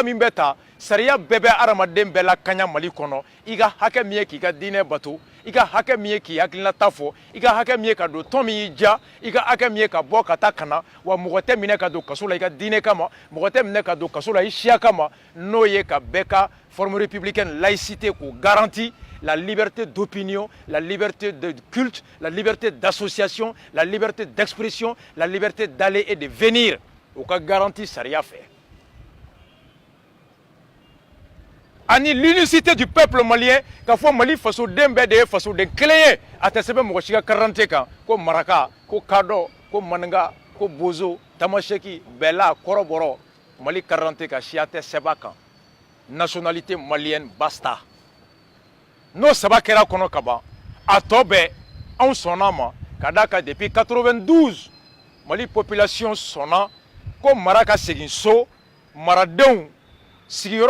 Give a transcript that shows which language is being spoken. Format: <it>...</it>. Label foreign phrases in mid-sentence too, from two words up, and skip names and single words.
<bm>min bɛ ta sariya bɛɛ bɛ adamaden bɛɛ la kaɲa Mali kɔnɔ i ka hakɛ min ye k'i ka diinɛ bato i ka hakɛ min ye k'i hakilinata fɔ i ka hakɛ min ye ka don tɔn min y'i diya i ka hakɛ min ye ka bɔ ka taa ka na wa mɔgɔ tɛ minɛ ka don kaso la i ka diinɛ kama mɔgɔ tɛ minɛ ka don kaso la i siya kama n'o ye ka bɛɛ ka</bm> <fr>forme républicaine laïcité</fr> <bm>k'o</bm> <fr>garanti la liberté d'opinion, la liberté de culte, la liberté d'association, la liberté d'expression, la liberté d'aller et de venir. Au cas garanti</fr> <bm>sariya fɛ. Ani</bm> <fr>l'unicité du peuple malien</fr> <bm>k'a fɔ Mali fasoden bɛɛ de ye fasoden kelen ye a tɛ sɛbɛn mɔgɔ si ka carte kan ko maraka ko kadɔ ko maninga ko bozo tamaseki bɛla kɔrɔbɔrɔ Mali carte kan siya tɛ sɛbɛn a kan</bm> <fr>nationalité malienne</fr> <bm>basta. N'o saba kɛra kɔnɔ ka ban a tɔ bɛɛ anw sɔnna a ma ka d'a kan depuis 92 Mali population sɔnna ko mara ka segin so maradenw sigiyɔrɔ</bm>